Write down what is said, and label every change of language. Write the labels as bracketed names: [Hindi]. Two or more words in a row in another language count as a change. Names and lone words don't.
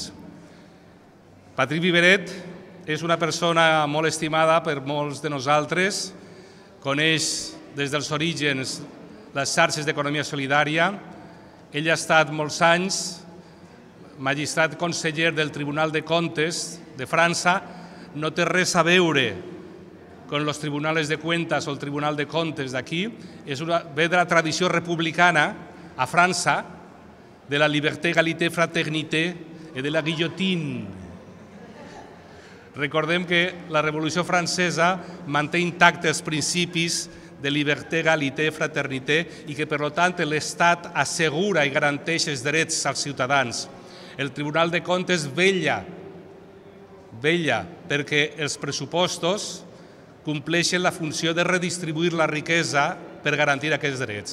[Catalan] Patrick Viveret és una persona molt estimada per molts de nosaltres, coneix des dels orígens les xarxes d'economia solidària. Ell ha estat molts anys magistrat conseller del Tribunal de Comptes de França. No té res a veure [Spanish] con los tribunales de cuentas [Catalan] o el Tribunal de Comptes d'aquí. Ve de la tradició republicana a França, de [French] la liberté, égalité, fraternité [Catalan] i de [French] la guillotine. [Catalan] Recordem que la Revolució Francesa manté intactes els principis de [French] liberté, égalité, fraternité [Catalan] i que, per tant, l'Estat assegura i garanteix els drets als ciutadans. El Tribunal de Comptes vetlla perquè els pressupostos compleixen la funció de redistribuir la riquesa per garantir aquests drets.